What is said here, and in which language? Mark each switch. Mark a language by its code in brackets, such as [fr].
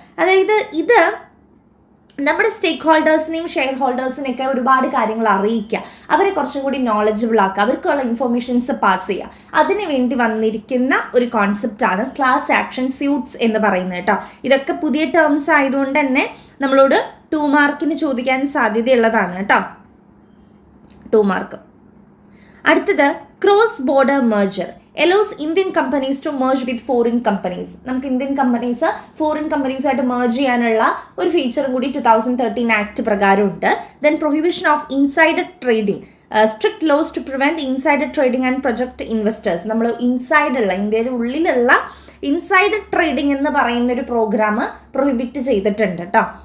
[ml] അതായത് ഇത് നമ്മുടെ സ്റ്റേക്ക് ഹോൾഡേഴ്സിനെയും ഷെയർ ഹോൾഡേഴ്സിനെയൊക്കെ ഒരുപാട് കാര്യങ്ങൾ അറിയിക്കുക, അവരെ കുറച്ചും കൂടി നോളജബിൾ ആക്കുക, അവർക്കുള്ള ഇൻഫർമേഷൻസ് പാസ് ചെയ്യുക. അതിനു വേണ്ടി വന്നിരിക്കുന്ന ഒരു കോൺസെപ്റ്റാണ് ക്ലാസ് ആക്ഷൻ സ്യൂട്ട്സ് എന്ന് പറയുന്നത് കേട്ടോ. ഇതൊക്കെ പുതിയ ടേംസ് ആയതുകൊണ്ട് തന്നെ നമ്മളോട് 2 മാർക്കിന് ചോദിക്കാൻ സാധ്യതയുള്ളതാണ് കേട്ടോ, 2 മാർക്ക്. [en] അടുത്തത് cross border merger allows Indian companies to merge with foreign companies. [ml] നമുക്ക് ഇന്ത്യൻ കമ്പനീസ് ഫോറിൻ കമ്പനീസുമായിട്ട് മേർജ് ചെയ്യാനുള്ള ഒരു ഫീച്ചറും കൂടി 2013 act പ്രകാരമുണ്ട്. [en] Then prohibition of insider trading, strict laws to prevent insider trading and protect investors. [ml] നമ്മൾ ഇൻസൈഡുള്ള ഇന്ത്യയുടെ ഉള്ളിലുള്ള insider trading എന്ന് പറയുന്ന ഒരു പ്രോഗ്രാം പ്രൊഹിബിറ്റ് ചെയ്തിട്ടുണ്ട് കേട്ടോ.